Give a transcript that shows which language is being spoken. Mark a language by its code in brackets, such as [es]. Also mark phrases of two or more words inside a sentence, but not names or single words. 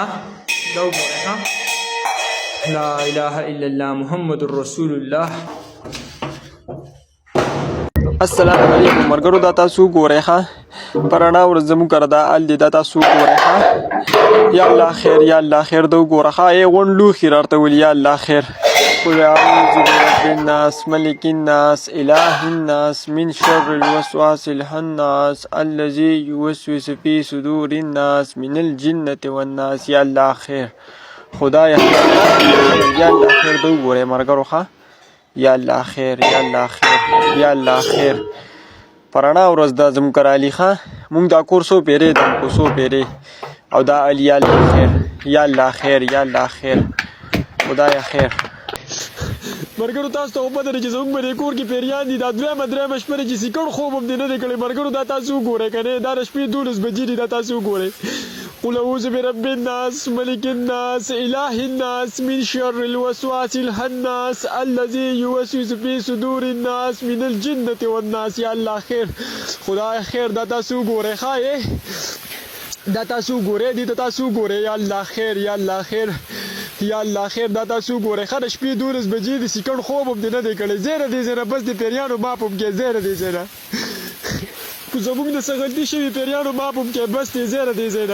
[ps] دا وګوره ښه [ar] لا اله الا الله محمد رسول الله. السلام علیکم مرګرو. [ps] دا تاسو وګورئ ښه په رڼا ورځ زموږ کره دا حل دی. دا تاسو وګورئ ښه یا الله خیر یا الله خیر. دا وګوره ښه غونډ لوښي راته ولي. یا الله خیر. [ar] قل اعوذ برب الناس ملك الناس اله الناس من شر الوسواس الخناس الذي يوسوس في صدور الناس من الجنة والناس. [ps] یا الله خیر خدای خیر یا الله خیر. دا وګورئ مرګرو ښه یا الله خیر یا الله خیر یا الله خیر. پرانا ورځ دا زموږ کره علي ښه مونږ دا کور سو پیرې دم کو سو پیرې او دا علي یا الله خیر یا الله خیر یا الله خیر خدای خیر. مرګرو تاسو ته په دې چې زموږ په کور کې پیریان دي. دا درېمه شپه چې سیکړ خوب هم دې نه دی کړی. مرګرو دا تاسو وګورئ کنه دا د شپې 12 بجې دي. دا تاسو وګورئ. [ar] قل اعوذ برب الناس ملك الناس اله الناس من شر الوسواس الخناس الذي يوسوس في صدور الناس من الجنة والناس. [ps] یا الله خیر خدای خیر. دا تاسو وګورئ ښه دا تاسو وګورئ دې تاسو وګورئ. یا الله خیر یا الله خیر یا الله خیر. دا تاسو وګورئ ښه د شپې 12 بجې دي سیکړ خوب هم دې نه دی کړی. زیره دې زیره بس د پیریانو ماپ هم کې زیره دې زیره زموږ د څه غلطي شوي پیریانو ماپ هم کې بس دې زیره دې زیره.